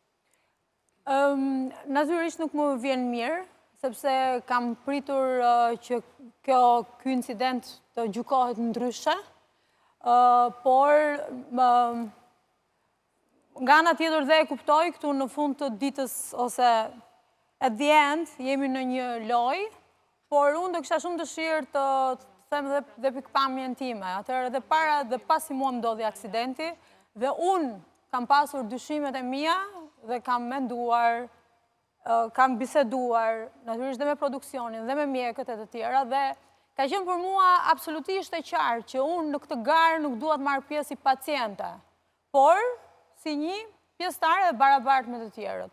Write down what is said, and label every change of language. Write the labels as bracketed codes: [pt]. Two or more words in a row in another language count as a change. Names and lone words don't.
[sq] Natyrisht nuk më vjen mirë, sepse kam pritur që ky incident të gjykohet ndryshe, por nga ana tjetër dhe e kuptoj këtu në fund të ditës ose [en] at the end [sq] jemi në një lojë, por unë do kisha shumë dëshirë të them dhe pikpamjen time. Atëherë edhe para dhe pasi mua ndodhi aksidenti dhe unë kam pasur dyshimet e mia dhe kam menduar, kam biseduar, natyrisht dhe me produksionin dhe me mjekët e të tjera dhe ka qenë për mua absolutisht e qartë që unë në këtë garë nuk dua të marr pjesë si paciente, por si një pjesëtare dhe barabartë me të tjerët.